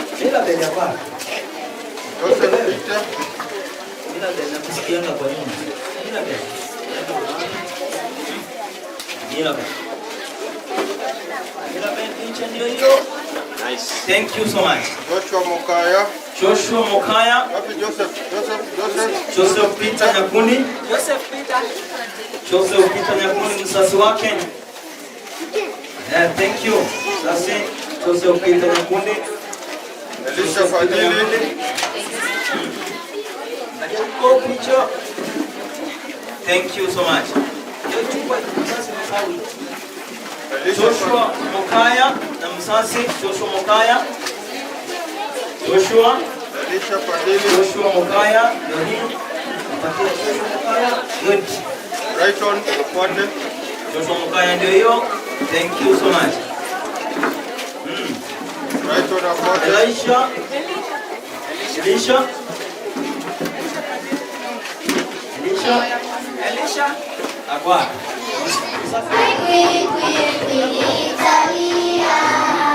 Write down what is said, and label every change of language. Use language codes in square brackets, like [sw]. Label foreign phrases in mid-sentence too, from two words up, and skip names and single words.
[sw] Ila bele hapa. Joseph Peter. Ila bele nakusikianga kwa nyuma. Ila bele. Ila bele. Ila bele picha ndio hiyo. [en] Nice. Thank you so much. Joshua Mokaya. Joshua Mokaya. Happy Joseph Peter Nyakundi. [sw] Joseph Peter Nyakundi msasi wake. [en] Thank you. [sw] Sasa Joseph Peter Nyakundi. Elisha Fadili. [en] Thank you so much. [sw] Joshua Mokaya na msasi Joshua Mokaya. Joshua Elisha Fadili. Joshua Mokaya. [en] Good. Right on. [sw] Kwate. Joshua Mokaya ndio hiyo. [en] Thank you so much. Right on Kwate. Elisha. Akwa. Kwikwi, Italia.